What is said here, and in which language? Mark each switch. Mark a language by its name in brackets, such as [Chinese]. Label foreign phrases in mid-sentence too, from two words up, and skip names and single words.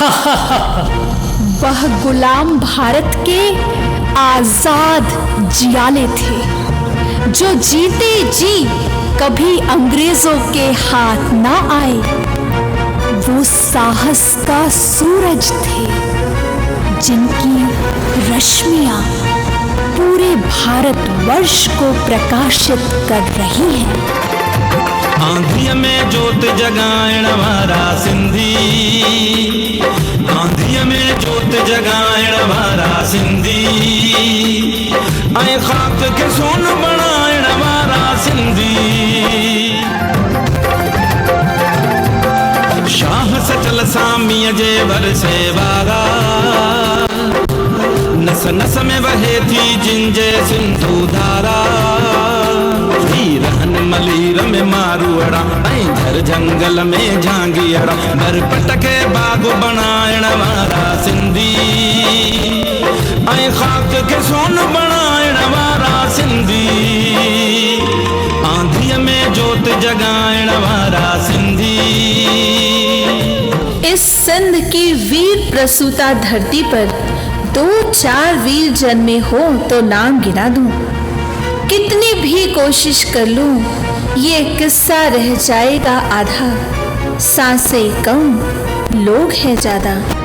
[Hindi] वह गुलाम भारत के आजाद जियाले थे, जो जीते जी कभी अंग्रेजों के हाथ ना आए। वो साहस का सूरज थे, जिनकी रश्मियां पूरे भारतवर्ष को प्रकाशित कर रही हैं। [Sindhi] आंधिया में जोत जगाएण वारा सिंधी, आंधिया में जोत जगाएण वारा सिंधी, ऐं खाक के सोन बनाएण वारा सिंधी। शाह सचल सामीअ जे वरसे वारा, नस नस में बहे थी जिंजे सिंधु धारा। रहन मलीर में मारूअड़ा, ऐं झर जंगल में झांगियड़ा, बर पटके बाग बनाएण वारा सिंधी, ऐं खाक के सोन बनाएण वारा सिंधी। आंधिया में जोत जगाएण वारा सिंधी। [Hindi] इस सिंध की वीर प्रसूता धरती पर 2-4 वीर जन्मे हो तो नाम गिना दूं। कितनी भी कोशिश कर लूं, ये किस्सा रह जाएगा आधा। सांसें कम, लोग हैं ज्यादा।